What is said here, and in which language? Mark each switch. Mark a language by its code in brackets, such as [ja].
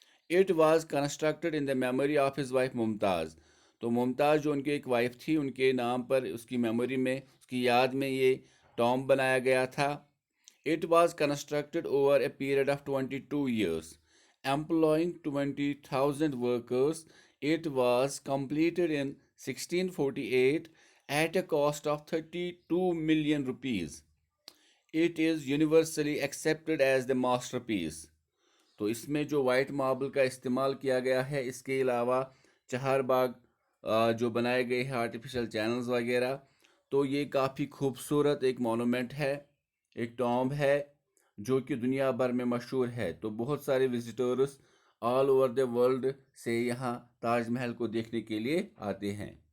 [en] It was constructed in the memory of his wife Mumtaz. [ur] تو ممتاز جو ان کی ایک وائف تھی، ان کے نام پر، اس کی میموری میں، اس کی یاد میں یہ ٹام بنایا گیا تھا. [en] It was constructed over a period of 22 years, employing 20,000 workers. It was completed in 1648 at a cost of 32 million rupees. It is universally accepted as the masterpiece. [ur] تو اس میں جو وائٹ ماربل کا استعمال کیا گیا ہے، اس کے علاوہ چہار باغ جو بنائے گئے ہیں آرٹیفیشل چینلز وغیرہ، تو یہ کافی خوبصورت ایک مونومنٹ ہے، ایک ٹامب ہے جو کہ دنیا بھر میں مشہور ہے. تو بہت سارے visitors [en] all over the world [ur] سے یہاں تاج محل کو دیکھنے کے لیے آتے ہیں.